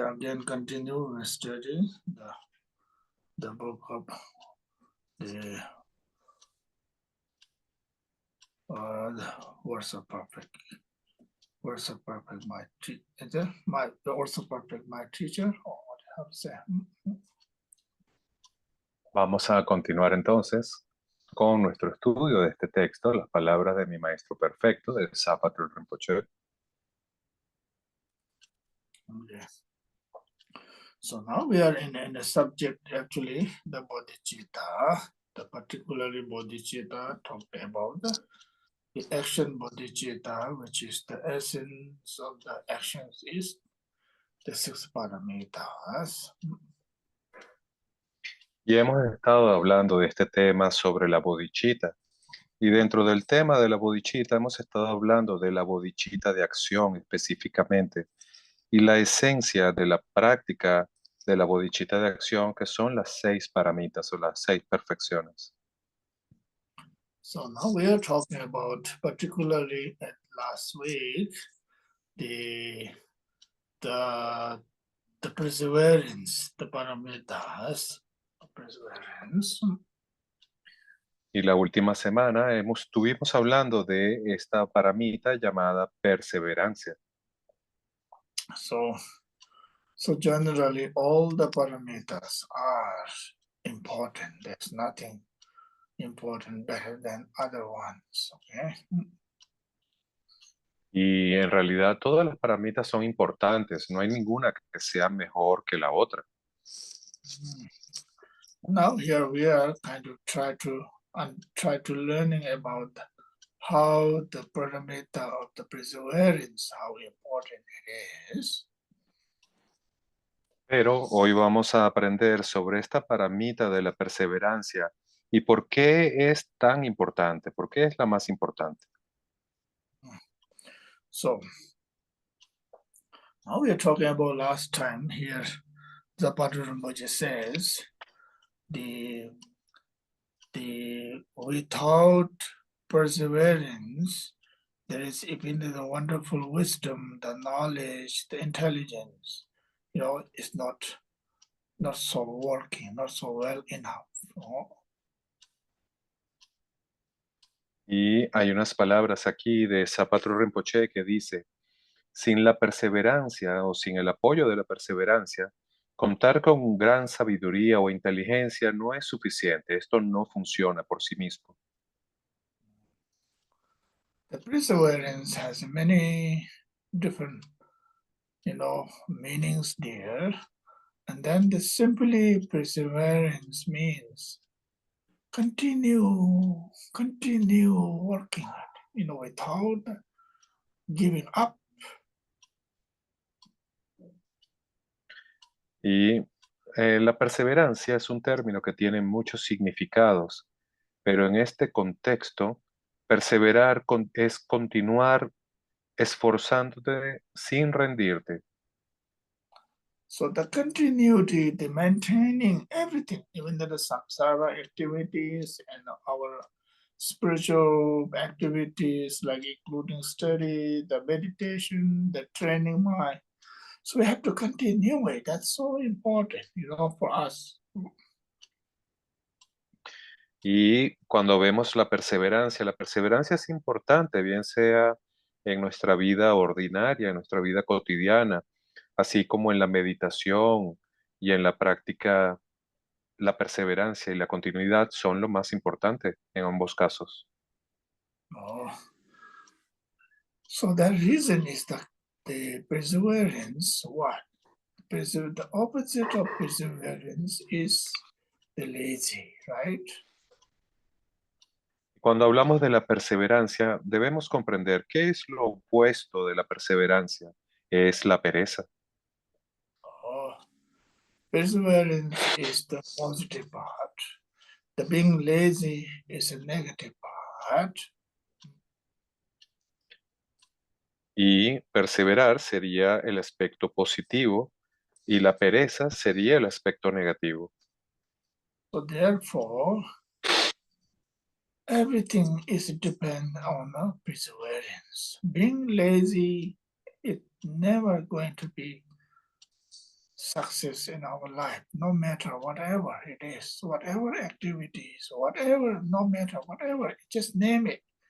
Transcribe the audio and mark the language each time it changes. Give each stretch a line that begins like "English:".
English: Again, continue studying the book of the words of perfect. Words of perfect, my teacher. The words of perfect, my teacher. Or what do you have to say?
Spanish: Vamos a continuar entonces con nuestro estudio de este texto, las palabras de mi maestro perfecto, del Sapatul Rinpoche.
English: Okay. So now we are in the subject, actually, the bodhicitta, the particularly bodhicitta talked about the action bodhicitta, which is the essence of the actions is the six paramitas.
Spanish: Y hemos estado hablando de este tema sobre la bodhicitta. Y dentro del tema de la bodhicitta hemos estado hablando de la bodhicitta de acción específicamente y la esencia de la práctica de la bodhicitta de acción, que son las 6 paramitas o las 6 perfecciones.
English: So now we are talking about, particularly at last week, the perseverance, the paramitas, perseverance.
Spanish: Y la última semana estuvimos hablando de esta paramita llamada perseverancia.
English: So generally, all the paramitas are important. There's nothing important better than other ones. Okay.
Spanish: Y en realidad todas las paramitas son importantes. No hay ninguna que sea mejor que la otra.
English: Now here we are kind of try to learning about how the paramita of the perseverance, how important it is.
Spanish: Pero hoy vamos a aprender sobre esta paramita de la perseverancia y por qué es tan importante, por qué es la más importante.
English: So now we are talking about last time here Zapata Rinpoche says, the without perseverance, there is even the wonderful wisdom, the knowledge, the intelligence, it's not so working, not so well enough.
Spanish: Y hay unas palabras aquí de Zapata Rinpoche que dice, sin la perseverancia o sin el apoyo de la perseverancia, contar con gran sabiduría o inteligencia no es suficiente. Esto no funciona por sí mismo.
English: The perseverance has many different, meanings there. And then the simply perseverance means continue working, without giving up.
Spanish: Y la perseverancia es un término que tiene muchos significados, pero en este contexto, perseverar es continuar esforzándote sin rendirte.
English: So the continuity, the maintaining everything, even the samsara activities and our spiritual activities, like including study, the meditation, the training mind. So we have to continue it. That's so important, for us.
Spanish: Y cuando vemos la perseverancia es importante, bien sea en nuestra vida ordinaria, en nuestra vida cotidiana, así como en la meditación y en la práctica, la perseverancia y la continuidad son lo más importante en ambos casos. Oh.
English: So the reason is that the perseverance, what? The opposite of perseverance is the lazy, right?
Spanish: Cuando hablamos de la perseverancia, debemos comprender qué es lo opuesto de la perseverancia. Es la pereza.
English: Oh, perseverance is the positive part. The being lazy is a negative part.
Spanish: Y perseverar sería el aspecto positivo y la pereza sería el aspecto negativo.
English: So therefore, everything is dependent on perseverance. Being lazy is never going to be success in our life, no matter whatever it is, whatever activities, whatever, no matter whatever, just name it.